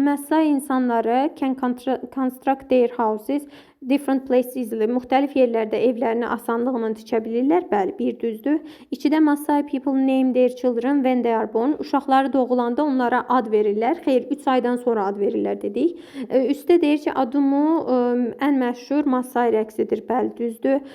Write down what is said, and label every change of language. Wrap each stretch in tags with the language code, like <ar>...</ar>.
<en>Masai</en> <az>insanları</az> <en>can construct their houses different places easily.</en> <az>Müxtəlif yerlərdə evlərini asanlıqla tikə bilirlər. Bəli, bir düzdür.</az> <en>2-də Masai people name their children when they are born.</en> <az>Uşaqları doğulanda onlara ad verirlər. Xeyr, 3 aydan sonra ad verirlər dedik. Üstdə deyir ki, Adumu ən məşhur Masai rəqsidir. Bəli, düzdür.</az>